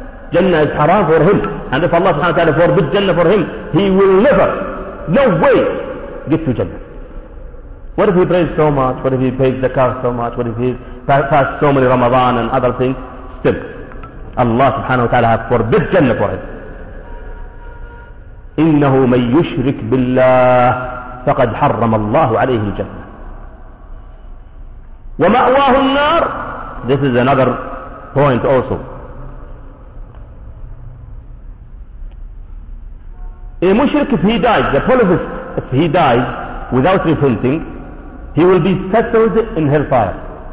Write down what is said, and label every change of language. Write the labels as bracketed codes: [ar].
[en] Jannah is haram for him. And if Allah subhanahu wa ta'ala forbid Jannah for him, he will never, no way, get to Jannah. What if he prays so much? What if he pays zakah so much? What if he fasts so many Ramadan and other things? Still, Allah subhanahu wa ta'ala has forbid Jannah for him. [ar] إنه من يشرك بالله فقد حرم الله عليه الجنة ومأواه النار. [en] This is another point also. A mushrik, if he dies, a polytheist, if he dies without repenting, he will be settled in hellfire.